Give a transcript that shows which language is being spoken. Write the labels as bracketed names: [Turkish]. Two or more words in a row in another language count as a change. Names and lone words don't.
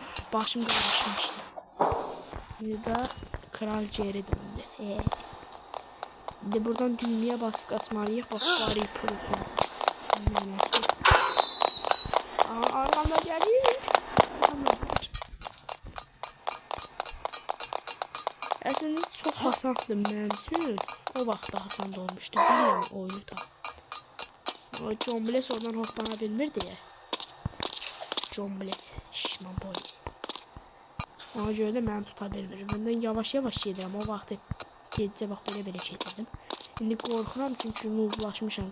[Turkish] Başım qarışmışdı. Bir de Kral geri döndü. Şimdi buradan düğmeye basıp atmalıyıq. Bak bari olsun. Arkamda gelir. Aslında çok hasandı [Azerbaijani] mənim üçün. O vaxt da hasan olmuşdu. Bilmirəm oyunu da. John Bless oradan hoplana bilmir deyə. John Bless, şişman polis. Ona görə də məni tuta bilmir. Məndən yavaş-yavaş gedirəm. O vaxtı gedicə bax belə keçirdim. İndi qorxuram çünki nublaşmışam.